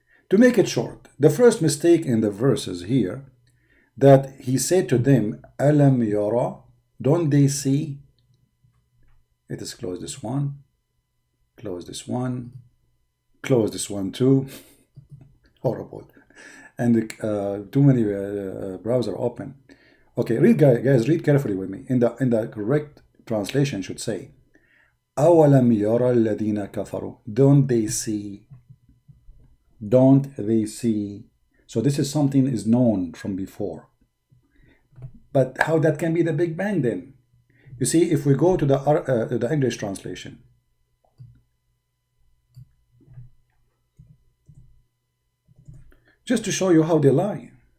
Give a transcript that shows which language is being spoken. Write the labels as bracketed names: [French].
[English] To make it short, the first mistake in the verses here, that he said to them, [Arabic] Alam yara, [English] don't they see? Let us close this one, close this one, close this one too. Horrible. And too many browser open. Okay, read guys, read carefully with me. In the correct translation should say, [Arabic] أَوَلَمْ يَرَى الَّذِينَ كَفَرُوا. [English] Don't they see? Don't they see? So this is something is known from before. But how that can be the Big Bang then? You see, if we go to the English translation, just to show you how they lie.